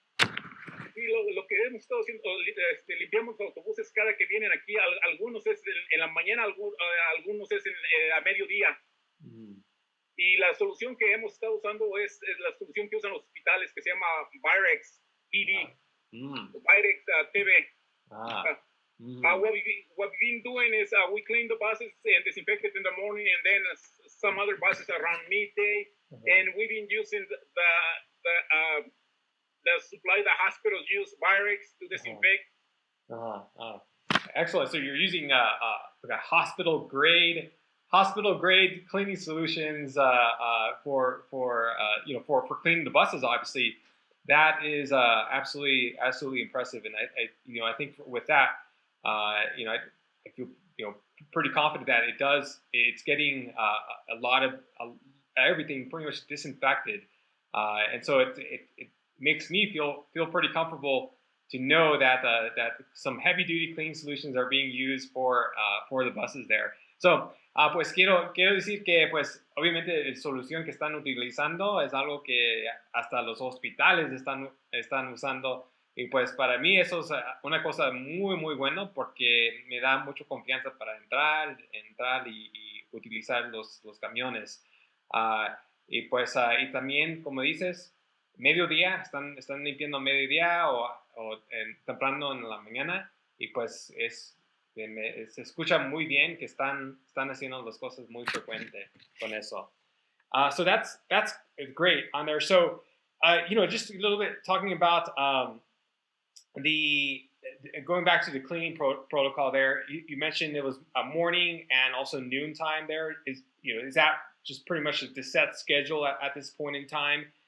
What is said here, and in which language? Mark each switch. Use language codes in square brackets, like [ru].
[es] Sí, lo que hemos estado haciendo, limpiamos autobuses cada que vienen aquí. Algunos es en la mañana, algunos es a mediodía. Y la solución que hemos estado usando es la solución que usan los hospitales, que se llama Virex PD, Virex TV. [en] What we've been doing is we clean the buses and disinfect it in the morning, and then some other buses around midday. And we've been using the supply the hospitals use, Virex, to disinfect. Excellent. So you're using like a hospital grade cleaning solutions for cleaning the buses. Obviously, that is absolutely impressive. And I think with that, I feel pretty confident that it's getting a lot of everything pretty much disinfected, and so it makes me feel pretty comfortable to know that some heavy duty cleaning solutions are being used for the buses there. [es] So, pues quiero decir que pues obviamente la solución que están utilizando es algo que hasta los hospitales están usando, y pues para mí eso es una cosa muy muy buena porque me da mucha confianza para entrar y utilizar los camiones. Y pues y también, como dices, mediodía, están limpiando a mediodía o temprano en la mañana, y pues se escucha muy bien que están haciendo las cosas muy frecuente con eso. [en] So that's great on there. So just a little bit talking about going back to the cleaning protocol there. You mentioned it was a morning and also noon time there. Is that just pretty much the set schedule at this point in time?